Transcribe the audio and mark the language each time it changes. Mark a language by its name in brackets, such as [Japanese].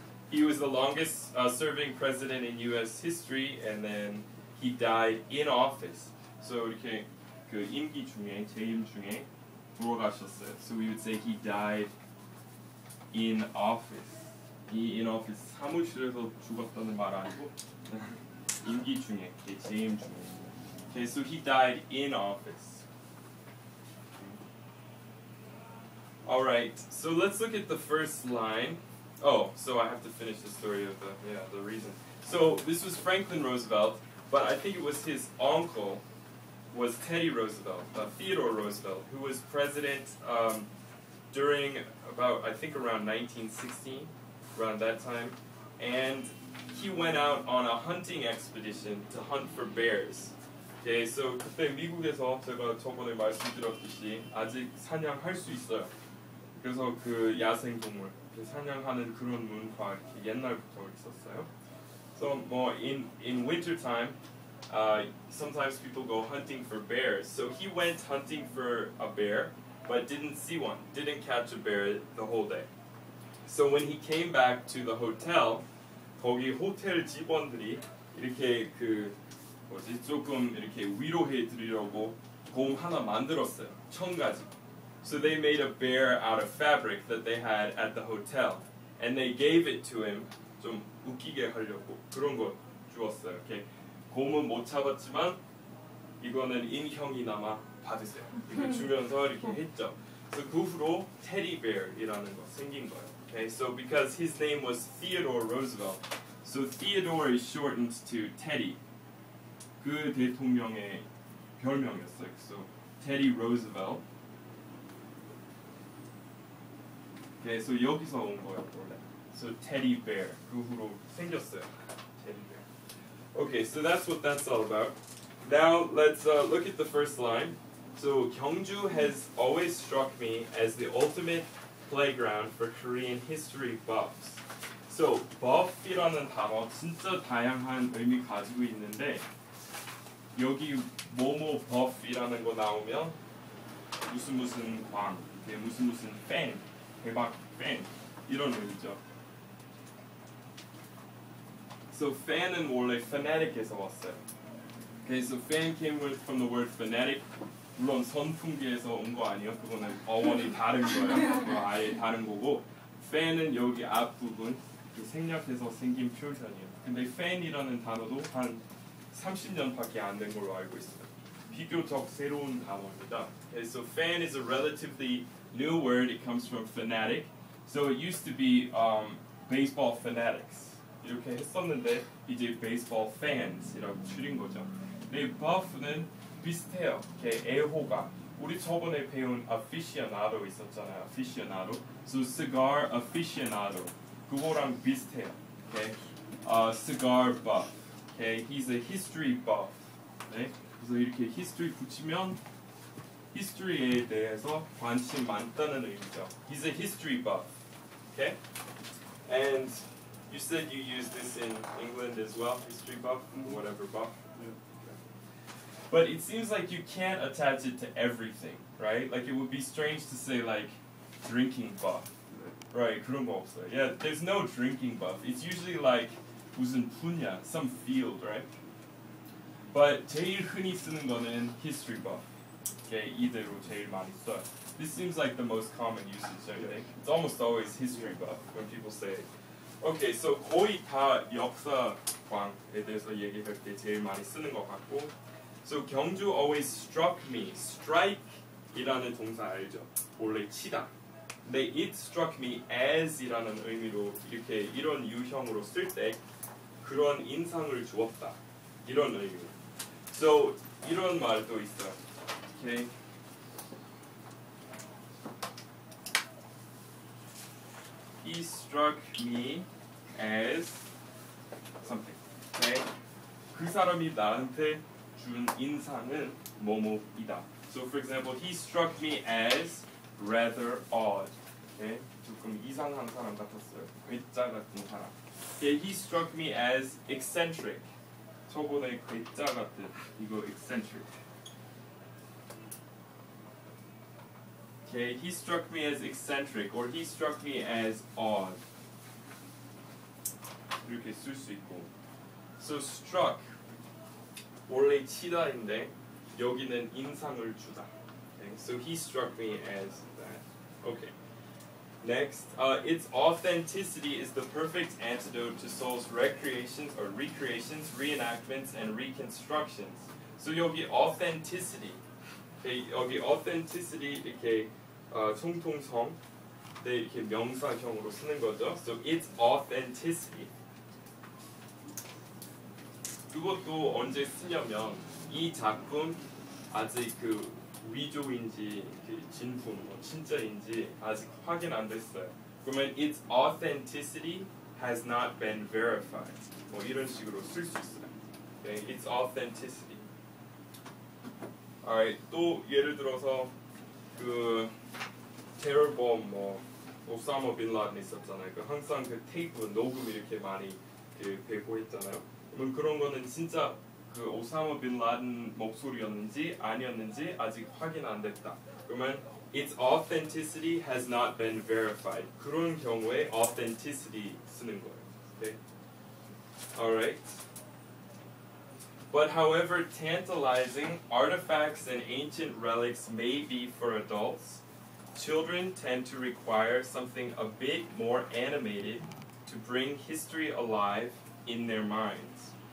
[English] He was the longest serving president in U.S. history, and then he died in office. [Korean] So 이렇게 그 임기 중에 재임 중에 돌아가셨어요. [English] So we would say he died in office. [Korean] 이 [English] in office [Korean] 사무실에서 죽었다는 말 아니고 임기 중에 재임 중에. [English] Okay, so he died in office. All right, so let's look at the first line. Oh, so I have to finish the story of the reason. So this was Franklin Roosevelt, but I think it was his uncle was Teddy Roosevelt, Theodore Roosevelt, who was president during about, I think around 1916, around that time, and he went out on a hunting expedition to hunt for bears. [Korean] Okay, so 그때 미국에서 제가 저번에 말씀드렸듯이 아직 사냥할 수 있어요. 그래서 그 야생 동물 사냥하는 그런 문화 이렇게 옛날부터 있었어요. [English] So more in winter time, sometimes people go hunting for bears. So he went hunting for a bear, but didn't see one, didn't catch a bear the whole day. So when he came back to the hotel, [Korean] 거기 호텔 직원들이 이렇게 그 뭐지 조금 이렇게 위로해 드리려고 곰 하나 만들었어요. 천 가지. [English] So they made a bear out of fabric that they had at the hotel, and they gave it to him. [Korean] 좀 웃기게 하려고 그런 거 주었어요. 이렇게 곰은 못 잡았지만 이거는 인형이나마 받으세요. 이렇게 주면서 이렇게 했죠. So 그 후로 테디 베어이라는 거 생긴 거예요. [English] Okay, so because his name was Theodore Roosevelt, so Theodore is shortened to Teddy. [Korean] 그 대통령의 별명이었어요. [English] So Teddy Roosevelt. [Korean] Okay, so 여기서 온 거예요 원래. [English] So teddy bear. [Korean] 그 후로 생겼어요. [English] Teddy bear. Okay, so that's what that's all about. Now let's look at the first line. So Gyeongju has always struck me as the ultimate playground for Korean history buffs. [Korean] So buff이라는 단어 진짜 다양한 의미 가지고 있는데 여기 뭐뭐 buff이라는 거 나오면 무슨 광, 무슨 팬, 대박 팬 이런 의미죠. So fan은 원래 fanatic에서 왔어요. [English] Okay, so fan came from the word fanatic. [Korean] 물론 선풍기에서 온 거 아니에요. 그거는 어원이 다른 거예요. 아예 다른 거고. fan은 여기 앞부분 생략해서 생긴 표현이에요. 근데 fan이라는 단어도 한 30년밖에 안 된 걸로 알고 있어요. 비교적 새로운 단어입니다. [English] Okay, so fan is a relatively new word. It comes from fanatic. So it used to be baseball fanatics. [Korean] 이렇게 했었는데 이제 [English] baseball fans [Korean] 이라고 줄인 거죠. 근데 buff는 비슷해요. 이렇게 애호가 우리 저번에 배운 aficionado 있었잖아요. [English] aficionado. So cigar aficionado. [Korean] 그거랑 비슷해요. [English] Okay. Cigar buff. Okay. He's a history buff. 네. [Korean] 그래서 이렇게 history 붙이면 history에 대해서 관심 많다는 의미죠. [English] He's a history buff. Okay. And you said you use this in England as well, history buff, whatever buff. But it seems like you can't attach it to everything, right? Like it would be strange to say like drinking buff, right? [Korean] 그런 거 없어요. [English] Yeah, there's no drinking buff. It's usually like [Korean] 무슨 분야, [English] some field, right? [Korean] But 제일 흔히 쓰는 거는 [English] history buff. [Korean] Okay, 이대로 제일 많이 써요. [English] This seems like the most common usage, I think. It's almost always history buff when people say it. [Korean] Okay, so 거의 다 역사광에 대해서 얘기할 때 제일 많이 쓰는 것 같고. [English] So Gyeongju always struck me. [Korean] Strike이라는 동사 알죠? 원래 치다. 근데 [English] it struck me as [Korean] 이라는 의미로 이렇게 이런 유형으로 쓸 때 그런 인상을 주었다. 이런 의미. So 이런 말도 있어요. Okay. [English] He struck me as something. Okay. [Korean] 그 사람이 나한테 준 인상은 뭐뭐이다. [English] So for example, he struck me as rather odd. Okay. [Korean] 조금 이상한 사람 같았어요. 괴짜 같은 사람. [English] Okay, he struck me as eccentric. [Korean] 저번에 괴짜 같은 이거 eccentric. [English] Okay, he struck me as eccentric, or he struck me as odd. [Korean] 이렇게 쓸 수 있고. So struck. 원래 치다인데 여기는 인상을 주다. [English] Okay, so he struck me as that. Okay. Next, its authenticity is the perfect antidote to Seoul's recreations or recreations, reenactments, and reconstructions. So [Korean] 여기 [English] authenticity. [Korean] Okay, 여기 authenticity 이렇게 정통성 네, 이렇게 명사형으로 쓰는 거죠. [English] So its authenticity. [Korean] 그것도 언제 쓰냐면 이 작품 아직 그 위조인지 그 진품 뭐 진짜인지 아직 확인 안 됐어요. [English] 그러면 its authenticity has not been verified. [Korean] 뭐 이런 식으로 쓸 수 있어요. [English] Okay, its authenticity. [Korean] Alright, 또 예를 들어서 그 테러범 뭐 오사마 빈 라덴 있었잖아요. 그 항상 그 테이프 녹음 이렇게 많이 그 배포했잖아요. 그럼 그런 거는 진짜 그 오사마 빈 라덴 목소리였는지 아니었는지 아직 확인 안 됐다. [English] 그러면 its authenticity has not been verified. [Korean] 그런 경우에 authenticity 쓰는 거예요. [English] Okay? Alright. But however tantalizing artifacts and ancient relics may be for adults, children tend to require something a bit more animated to bring history alive in their minds.